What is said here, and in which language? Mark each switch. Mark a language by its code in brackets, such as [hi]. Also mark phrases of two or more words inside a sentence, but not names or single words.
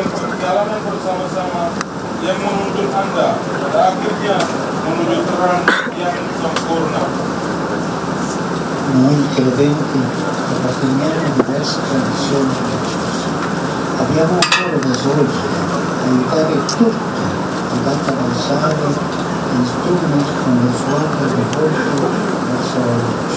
[id] perjalanan bersama-sama yang menuntun Anda pada akhirnya menuju terang yang sempurna. [it] Noi credenti apparteniamo a diverse tradizioni religiose. Abbiamo un cuore d'esordio, aiutare tutti ad attraversare il tunnel con lo sguardo rivolto verso la luce.